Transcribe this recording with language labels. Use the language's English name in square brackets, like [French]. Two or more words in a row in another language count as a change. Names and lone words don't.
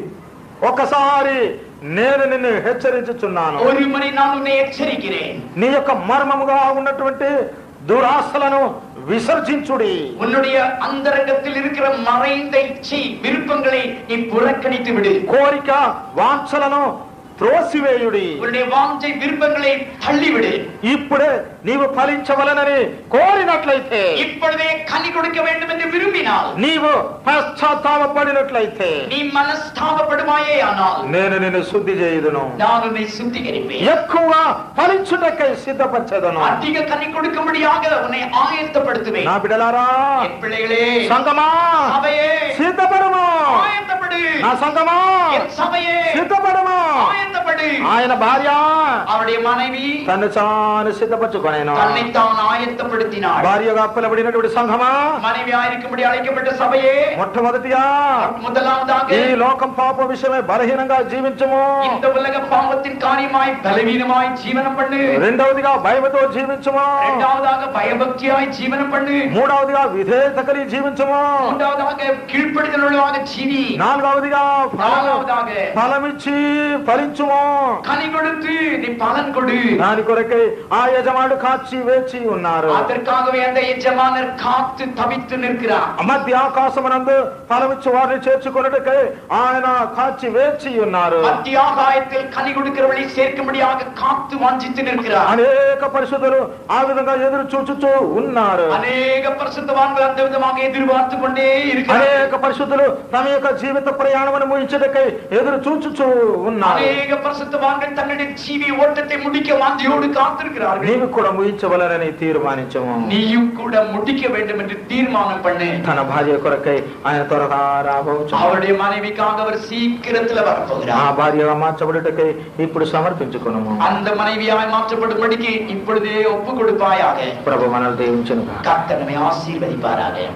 [Telugu] ఒకసారి నేను నిన్ను హెచ్చరించుచున్నాను. [Tamil] ஒரு முறை நான் உன்னை எச்சரிக்கிறேன். [Telugu] నీ యొక్క మర్మముగా ఉన్నటువంటి దురాశలను విసర్జించుడి. [Tamil] உன்னுடைய அந்தரங்கத்தில் இருக்கிற மறைந்த இச்சை விருப்பங்களை நீ புறக்கணித்து விடு. [Telugu] కోరిక వాంఛలను త్రోసివేయుడి. [Tamil] உன்னுடைய வாஞ்சை விருப்பங்களை தள்ளிவிடு. [Telugu] ఇప్పుడే నీవు ఫలించవలనని కోరినట్లయితే, [Tamil] இப்பொழுதே கனி கொடுக்க வேண்டும் என்று விரும்பினால், [Telugu] నీవు పశ్చాత్తాపపడినట్లయితే [Tamil] நீ మనస్తాపపడుమాయే ஆனால் [Telugu] నేను నిన్ను శుద్ధి చేయుదును. [Tamil] நான் உன்னை சுத்திகரிப்பேன். [Telugu] ఎక్కువగా ఫలించుటకై సిద్ధపరచెదను. [Tamil] அதிக கனி கொடுக்கும்படியாக உன்னை ஆயத்தப்படுத்துவேன். [Telugu] నా బిడ్డలారా, [Tamil] என் பிள்ளைகளே, [Telugu] సంగమా [Tamil] சபையே, [Telugu] సిద్ధపడము. [Tamil] ஆயத்தப்படு. [Telugu] నా సంగమా [Tamil] என் சபையே, [Telugu] సిద్ధపడము. [Tamil] ஆயத்தப்படு. [Telugu] ఆయన భార్య [Tamil] அவருடைய மனைவி [Telugu] తను తాను సిద్ధపరచుకొనేను. [Tamil] தன்னைத்தான் ஆயத்தப்படுத்தினாள். [Telugu] భార్యగా పిలబడినటువంటి సంఘమా, [Tamil] மனைவியாயிருக்கும்படி அழைக்கப்பட்ட சபையே, [Telugu] మొట్టమొదటిగా [Tamil] முதலாவதாக [Telugu] ఈ లోకం పాప విషయమై బలహీనంగా జీవించము. [Tamil] இந்த உலக பாவத்தின் காரியமாய் பலவீனமாய் ஜீவனம் பண்ணு. [Telugu] రెండవదిగా భయముతో జీవించము. [Tamil] இரண்டாவதாக பயபக்தியாய் ஜீவனம் பண்ணு. [Telugu] మూడవదిగా విధేయత కలిగి జీవించము. [Tamil] மூன்றாவதாக கீழ்ப்படிதல் உள்ளவாக ஜீவி. [Telugu] నాలుగవదిగా [Tamil] நான்காவதாக [Telugu] ఫలమిచ్చి ఫలించుము. [Tamil] கனி கொடுத்து நீ பலன் கொடு. [Telugu] దాని కొరకై ఆ యజమానుడు కాచి వేచి ఉన్నారు. [Tamil] அதற்காகவே அந்த எஜமானர் காத்து தவித்து நிற்கிறார். [Telugu] మధ్య ఆకాశమునందు ఫలమిచ్చు వారిని చేర్చుకొనుటకై ఆయన కాచి వేచి ఉన్నారు. [Tamil] மத்திய ஆகாயத்தில் கனி கொடுக்கிறவர்களை சேர்க்கும்படியாக காத்து வாஞ்சித்து நிற்கிறார். [Telugu] అనేక పరిశుద్ధులు ఆ విధంగా ఎదురు చూచుచూ ఉన్నారు. [Tamil] அநேக பரிசுத்தவான்கள் அந்த விதமாக எதிர்பார்த்து கொண்டே இருக்கிறார். [Telugu] అనేక పరిశుద్ధులు తమ యొక్క జీవిత ప్రయాణమును ముగించుటకై ఎదురు చూచుచూ ఉన్నారు. [Tamil] அநேக பரிசுத்தவான்கள் தன்னுடைய ஜீவி ஓட்டத்தை முடிக்க வாஞ்சியோடு காத்திருக்கிறார்கள். [Telugu] నీవు కూడా ముగించవలనని తీర్మానించము. [Tamil] நீயும் கூட முடிக்க வேண்டும் என்று தீர்மானம் பண்ணு. [Telugu] తన భార్య కొరకై ఆయన త్వరగా రాబోచు. [Tamil] அவருடைய மனைவிக்காக அவர் சீக்கிரத்துல [Telugu] ఆ [Tamil] வரப்போகிறார். [Telugu] భార్యగా మార్చబడుటకై ఇప్పుడు సమర్పించుకొనుము. [Tamil] அந்த மனைவியாய் மாற்றப்படும்படிக்கு இப்பொழுதே ஒப்பு கொடுப்பாயாக. [Telugu] ప్రభు మనల్ని దీవించును. [Tamil] கர்த்தர் நம்மை ஆசீர்வதிப்பாராக.